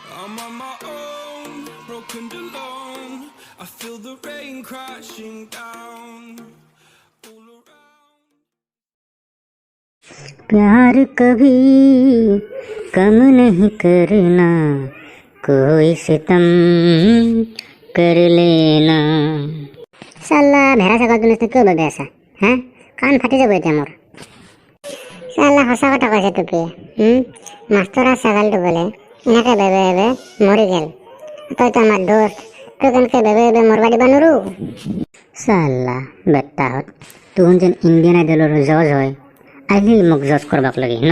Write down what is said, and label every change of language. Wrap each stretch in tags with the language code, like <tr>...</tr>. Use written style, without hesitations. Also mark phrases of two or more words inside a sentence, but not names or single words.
<en>I'm on my own, broken and alone. I feel the rain crashing down all around.</en> <hi>प्यार कभी कम नहीं करना, कोई सितम कर लेना।</hi> <as>साला ভেড়া ছাগলটো নিচিনা কিয় বাবে আছা হা? কাণ ফাটি যাব এতিয়া মোৰ। সালা সঁচা কথা কৈছে টুপিয়ে। মাষ্টৰা ছাগলটো বোলে এনেকে বেবে বেবে মৰি গেল। তইতো আমাৰ দোস্ত, তই কেনেকে বেবে বেবে মৰবা দিবা নোৱাৰো। সালা বেটাহঁত তুহুন যেন ইণ্ডিয়ান আইডলৰ জজ হয়, আহিল মোক জজ কৰবাক লাগি ন।</as>